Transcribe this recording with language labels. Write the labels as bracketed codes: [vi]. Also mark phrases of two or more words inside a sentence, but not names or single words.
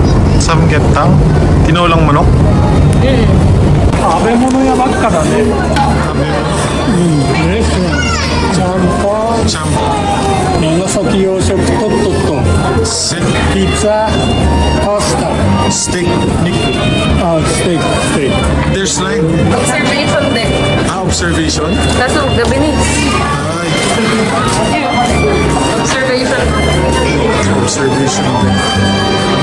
[tl] Samgyetang? Tinolang manok? [ja] 食べ物屋ばっかだね。レストラン、ちゃんぽん、 Champ. 長崎洋食トットット、 ピザ、パスタ、 Steak. ステーキ、ステーキ。 [en] There's like [tl] Observation din. [en] observation. [tl] Kaso, gabi ni. Ay, [en] Observation. observation.